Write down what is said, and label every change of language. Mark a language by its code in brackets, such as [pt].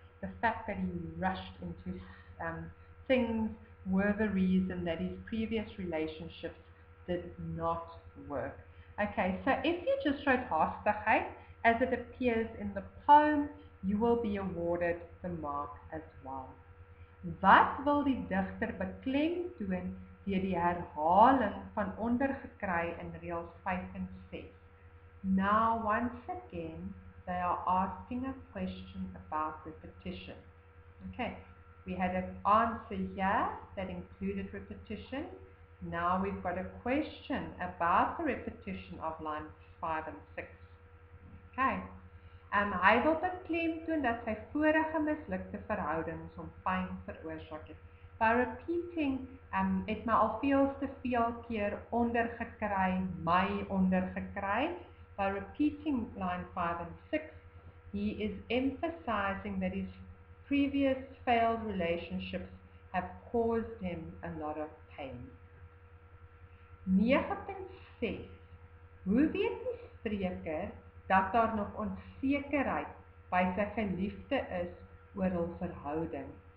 [en] The fact that he rushed into things were the reason that his previous relationships did not work. Okay, so if you just wrote haastigheid as it appears in the poem, you will be awarded the mark as well. [af] Wat wil die digter beklemtoon deur die herhaling van ondergekry in reëls 5 en 6? [en] Now, once again, they are asking a question about repetition. Okay, we had an answer here that included repetition. Now we've got a question about the repetition of lines 5 and 6. [af] Okay. Hy wil beklemtoon dat sy vorige mislukte verhoudings hom pyn veroorsaak het. [en] By repeating, [af] het my al veel te veel keer ondergekry, my ondergekry. [en] By repeating line 5 and 6, he is emphasizing that his previous failed relationships have caused him a lot of pain. [af] 9.6. Hoe weet die spreker dat daar nog onsekerheid by sy geliefde is oor hul verhouding?